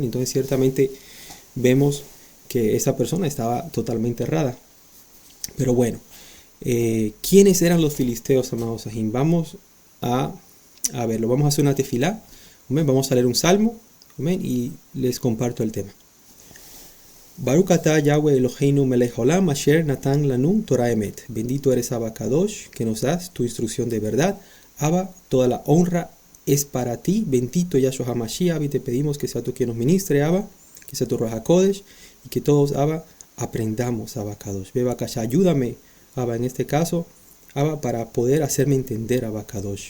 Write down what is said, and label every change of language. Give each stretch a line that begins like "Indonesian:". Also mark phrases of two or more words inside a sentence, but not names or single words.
Spanish: Entonces ciertamente vemos que esa persona estaba totalmente errada. Pero bueno, ¿quiénes eran los filisteos, amados Sahim? Vamos a verlo. Vamos a hacer una tefilá. Amén. Vamos a leer un salmo. Amén. Y les comparto el tema.
Hebrew: ברוך אתה יהוה אלהינו מלך העולם אשר נתן לנו תורה אמת.
Spanish: Bendito eres
Hebrew: אבא קדוש,
Spanish: que nos das tu instrucción de verdad. Abba, toda la honra es para ti. Bendito Yahshua HaMashiach, y te pedimos que sea tú quien nos ministre, Abba, que sea tu
Hebrew: רוח הקודש,
Spanish: y que todos, Abba, aprendamos,
Hebrew: אבא קדוש. Beba Kasha,
Spanish: ayúdame Abba, en este caso, Abba, para poder hacerme entender,
Hebrew: אבא קדוש.